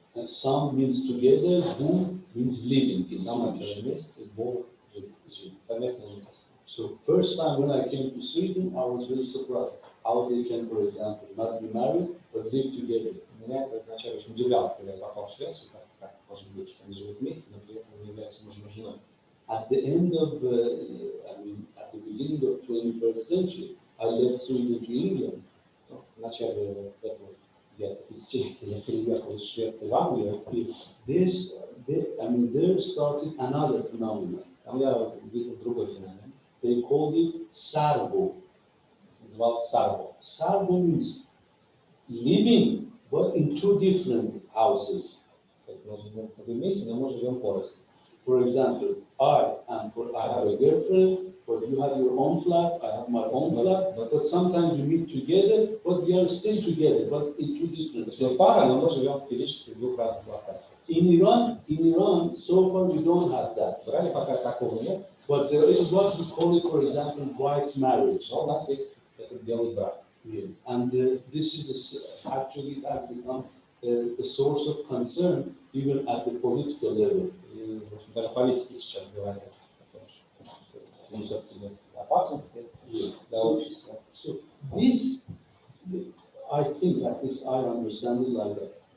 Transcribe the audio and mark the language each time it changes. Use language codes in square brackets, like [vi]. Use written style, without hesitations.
[en] And sam means together, bo means living in [ru] Сам это [en] Swedish. [ru] вместе, бо, жить, совместно жительство. [en] So first time when I came to Sweden, I was very surprised how they can, for example, not be married, but live together. [ru] Меня это вначале очень удивляло, когда я попал в Швецию, как может быть, что они живут вместе, но при этом не являются мужем и женой. [en] At the end of, at the beginning of 21st century, I left Sweden to England. [ru] Ну, в начале этого тысячелетия я переехал из Швеции в Англию, и [en] There started another phenomenon. [ru] там я увидел другой феномен. [en] They called it sarbo. [ru] Назывался сарбо. [en] Sarbo means living, but in two different houses. [ru] Мы вместе, но мы живем порознь. [en] For example, I have a girlfriend, but you have your own flat, I have my own flat, but sometimes we meet together, but we are still together, but in two different places. [ru] Пара, но мы живем физически в двух разных локациях. [en] In Iran, so far we don't have that. [ru] В Иране пока такого нет. [en] But there is what we call it, for example, white marriage. [ru] Но у нас есть этот белый брак. Yeah. [en] And this is actually it has become a source of concern even at the political level. [ru] И даже политики сейчас говорят о том, что несет в себе опасности для общества. [en] So this, I think, at least I understand it like that.